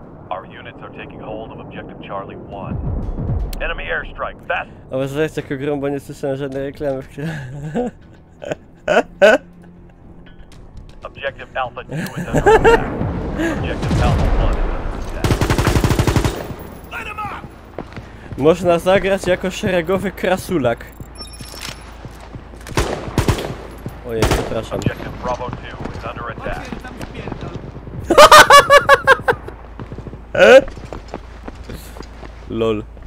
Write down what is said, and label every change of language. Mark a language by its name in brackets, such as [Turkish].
[English] Our units are taking hold of objective Charlie 1. Enemy airstrike, fast. [Polish] A może jest jako grą, bo nie słyszałem żadnej reklamy w grze. [English] Objective Alpha 2 is under attack. Objective Alpha 1 is under attack. Light him up! [Polish] Można zagrać jako szeregowy krasulak. Ojej, przepraszam. [English] Objective Bravo 2 is under attack. Lol.